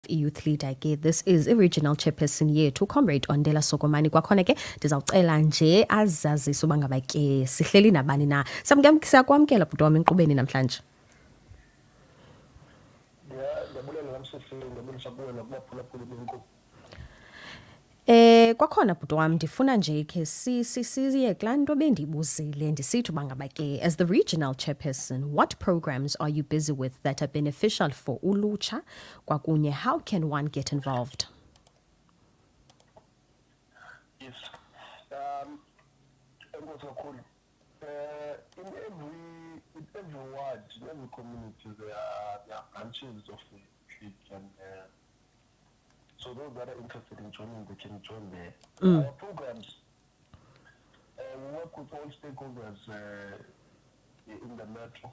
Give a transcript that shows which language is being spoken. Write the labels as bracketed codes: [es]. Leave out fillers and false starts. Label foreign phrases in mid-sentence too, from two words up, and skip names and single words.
[en] youth leader ke this is original chairperson yethu Comrade ONDELA SOKOMANI. [xh] Kwakhona ke ndizawucela nje azazise uba ngaba ke sihleli nabani na. Siyakwamkela bhuti wami enkqubeni namhlanje. Ndiyabulela namsifile ndiyabulisa kuwe nakubaphulaphuli benkqubo. Kwakhona bhuti wami ndifuna nje ke siye kulaa nto bendiyibuzile ndisithi uba ngaba ke [en] as the regional chairperson, what programs are you busy with that are beneficial for [xh] ulutsha kwakunye [en] how can one get involved? Yes. [xh] Enkosi kakhulu. [en] In every ward, in every community, there are branches of the clique, and so those that are interested in joining, they can join there. Our programs, we work with all stakeholders in the metro.